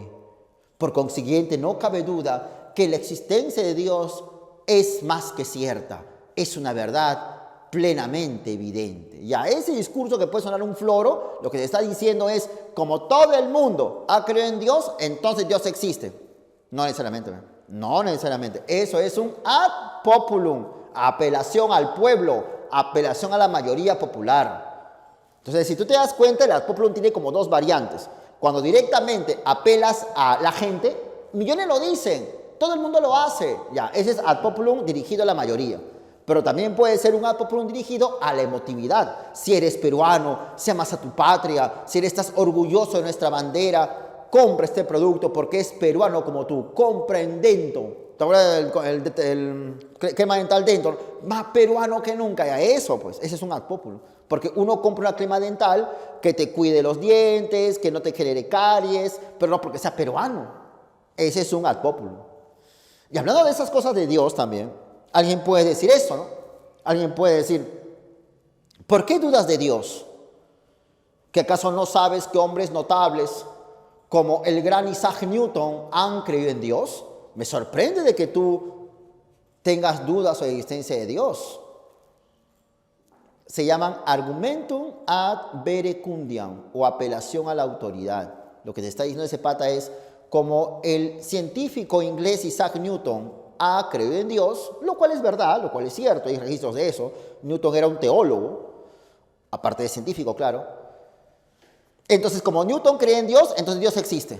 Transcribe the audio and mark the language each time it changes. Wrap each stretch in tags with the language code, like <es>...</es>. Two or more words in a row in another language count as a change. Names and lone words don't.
<es>Por consiguiente, no cabe duda que la existencia de Dios es más que cierta. Es una verdad plenamente evidente. Ya ese discurso que puede sonar un floro, lo que te está diciendo es, como todo el mundo ha creído en Dios, entonces Dios existe. No necesariamente, no necesariamente. Eso es un</es> <la>ad populum,</la> <es>apelación al pueblo, apelación a la mayoría popular. Entonces, si tú te das cuenta, el</es> <la>ad populum</la> <es>tiene como dos variantes. Cuando directamente apelas a la gente, millones lo dicen, todo el mundo lo hace. Ya, ese es</es> <la>ad populum</la> <es>dirigido a la mayoría. Pero también puede ser un</es> <la>ad populum</la> <es>dirigido a la emotividad. Si eres peruano, si amas a tu patria, si estás orgulloso de nuestra bandera, compra este producto porque es peruano como tú. Compra en Dento. ¿Te acuerdas del crema dental Dental? Más peruano que nunca. Ya eso, pues, ese es un</es> <la>ad populum.</la> <es>Porque uno compra una crema dental que te cuide los dientes, que no te genere caries, pero no porque sea peruano. Ese es un</es> <la>ad populum.</la> <es>Y hablando de esas cosas de Dios también, alguien puede decir eso, ¿no? Alguien puede decir, ¿por qué dudas de Dios? ¿Que acaso no sabes que hombres notables como el gran Isaac Newton han creído en Dios? Me sorprende de que tú tengas dudas sobre la existencia de Dios. Se llaman</es> <la>argumentum ad verecundiam</la> <es>o apelación a la autoridad. Lo que te está diciendo ese pata es, como el científico inglés Isaac Newton ha creído en Dios, lo cual es verdad, lo cual es cierto, hay registros de eso. Newton era un teólogo, aparte de científico, claro. Entonces, como Newton cree en Dios, entonces Dios existe.</es>